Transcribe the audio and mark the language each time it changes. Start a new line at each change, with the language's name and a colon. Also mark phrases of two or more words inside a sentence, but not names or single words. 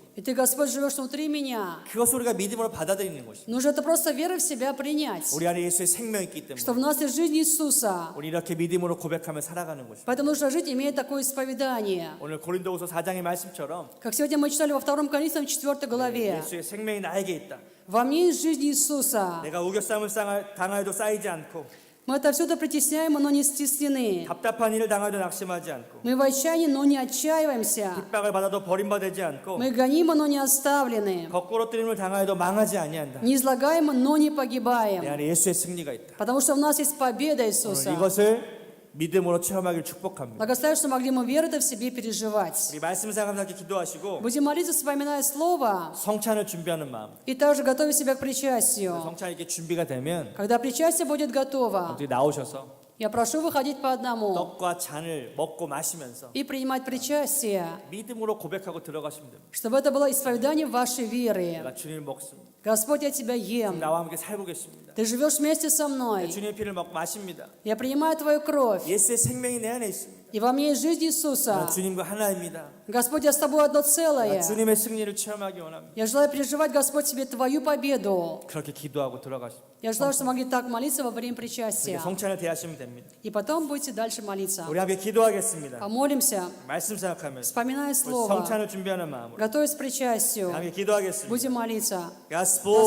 Russian: И Ты, Господь, живешь внутри меня.
Korean: 그것을 우리가 믿음으로 받아들이는 것입니다.
Russian: Нужно это просто верой в себя принять,
Korean: 우리 안에 예수의 생명이 있기
Russian: что в
Korean: 때문에
Russian: нас есть жизнь Иисуса.
Korean: 우리 이렇게 믿음으로 고백하며 살아가는 것입니다.
Russian: Поэтому нужно жить, имея такое исповедание.
Korean: 오늘 고린도후서 4장의 말씀처럼
Russian: Как сегодня мы читали во 2 Коринфянам 4 главе.
Korean: 예수의 생명이 나에게 있다.
Russian: Во мне есть жизнь Иисуса.
Korean: 내가 우겨싸움을 당하여도 쌓이지 않고
Russian: Мы отовсюду притесняем, но не стеснены.
Korean: 답답한 일을 당하여도 낙심하지 않고
Russian: Мы в отчаянии, но не отчаиваемся.
Korean: 핍박을 받아도 버림받지 않고
Russian: Мы гонимы, но не оставлены.
Korean: 거꾸로 뜨림을 당하여도 망하지 아니한다.
Russian: Не излагаемы, но не
Korean: 내
Russian: погибаем.
Korean: 안에 예수의 승리가 있다.
Russian: Потому что у нас есть победа
Korean: 오늘
Russian: Иисуса.
Korean: 이것을 믿음으로 체험하기를 축복합니다.
Russian: Благословляю, что могли мы верой это в себе переживать.
Korean: 우리 말씀 상함하게 기도하시고
Russian: Будем молиться, вспоминая Слово,
Korean: 성찬을 준비하는 마음.
Russian: и также готовить себя к причастию.
Korean: 성찬이 이렇게 준비가 되면
Russian: Когда причастие будет готово,
Korean: 어떻게 나오셔서
Russian: я прошу выходить по одному
Korean: 떡과 잔을 먹고 마시면서
Russian: и принимать причастие,
Korean: 믿음으로 고백하고 들어가시면 됩니다.
Russian: чтобы это было исповедание вашей веры.
Korean: 내가 주님을 먹습니다.
Russian: Господь, я Тебя ем.
Korean: 나와 함께 살고 계십니다.
Russian: Ты живешь вместе со мной.
Korean: 주님의 피를 먹고 마십니다.
Russian: Я принимаю Твою кровь.
Korean: 예수의 생명이 내 안에 있습니다.
Russian: И во мне есть жизнь
Korean: 나는
Russian: Иисуса.
Korean: 주님과 하나입니다.
Russian: Господь, я с Тобой одно целое.
Korean: 주님의 승리를 체험하기 원합니다.
Russian: Я желаю переживать, Господь, себе Твою победу.
Korean: 그렇게 기도하고 들어가십니다.
Russian: Я желаю, что могли так молиться во время причастия.
Korean: 성찬을 대하시면 됩니다.
Russian: И потом будете дальше молиться.
Korean: 우리 함께 기도하겠습니다.
Russian: Помолимся,
Korean: 말씀 생각하면서
Russian: вспоминая Слово,
Korean: 성찬을 준비하는 마음으로
Russian: готовясь к причастию.
Korean: 함께 기도하겠습니다.
Russian: Будем молиться.
English: Gospel.